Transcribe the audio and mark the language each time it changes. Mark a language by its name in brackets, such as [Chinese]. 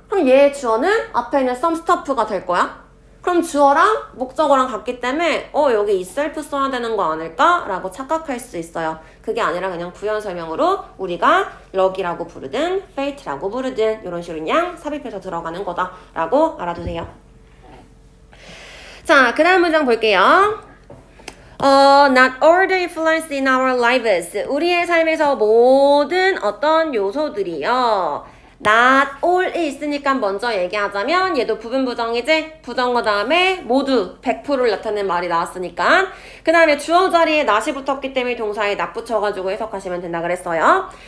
[Korean] 그럼 얘의 주어는 앞에 있는 some stuff가 될 거야. 그럼 주어랑 목적어랑 같기 때문에 여기 itself 써야 되는 거 아닐까? 라고 착각할 수 있어요. 그게 아니라 그냥 부연 설명으로 우리가 luck이라고 부르든 fate라고 부르든 이런 식으로 그냥 삽입해서 들어가는 거다 라고 알아두세요. 자, 그 다음 문장 볼게요. [English] Not all the influence in our lives. [Korean] 우리의 삶에서 모든 어떤 요소들이요. not all이 있으니까 먼저 얘기하자면 얘도 부분부정이지? 부정어 다음에 모두 100%를 나타내는 말이 나왔으니까 그 다음에 주어 자리에 not이 붙었기 때문에 동사에 not 붙여가지고 해석하시면 된다 그랬어요.